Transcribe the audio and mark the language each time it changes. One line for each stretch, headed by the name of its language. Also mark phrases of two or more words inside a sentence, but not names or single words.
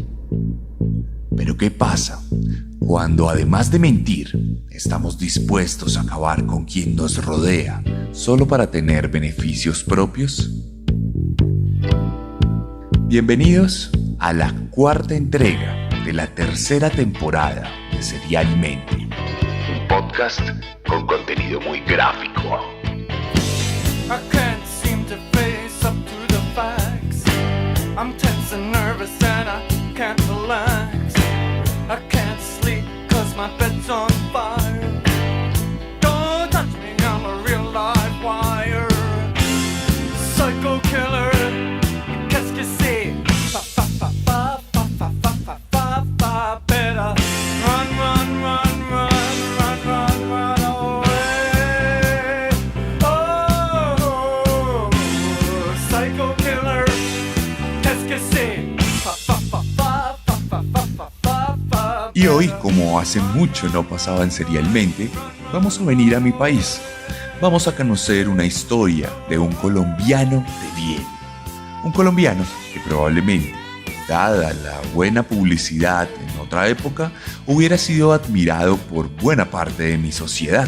Spanish: Pero ¿qué pasa cuando además de mentir, estamos dispuestos a acabar con quien nos rodea solo para tener beneficios propios? Bienvenidos a la cuarta entrega de la tercera temporada de Serialmente, un podcast con contenido muy gráfico.
English: I can't seem to face up to the facts. I'm tense and nervous and I can't relax. I can't sleep 'cause my bed's on fire. Don't touch me, I'm a real live wire. Psycho killer,
French: qu'est-ce que c'est? Fa fa fa fa fa fa fa fa fa fa.
English: Better run, run, run, run, run, run, run away. Oh, psycho killer,
French: qu'est-ce que c'est? Fa fa fa fa fa fa fa fa fa fa.
Spanish: Y hoy, como hace mucho no pasaba en Serialmente, vamos a venir a mi país. Vamos a conocer una historia de un colombiano de bien. Un colombiano que probablemente, dada la buena publicidad en otra época, hubiera sido admirado por buena parte de mi sociedad.